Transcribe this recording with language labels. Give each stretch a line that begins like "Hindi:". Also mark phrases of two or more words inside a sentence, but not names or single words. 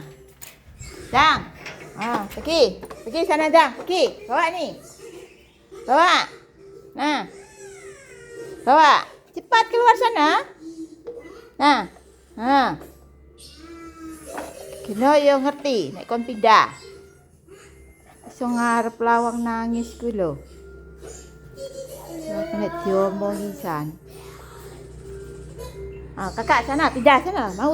Indonesian: Dang. Pergi. Pergi sana, Dang. Pergi. Bawa ni. Bawa. Nah. Bawa. Cepat keluar sana. Nah.
Javanese: Kena yo ngerti, nek kon pindah. Iso ngarep lawang nangis ku lho. Nek diomongi san.
Indonesian: Kakak sana, pindah sana. Mau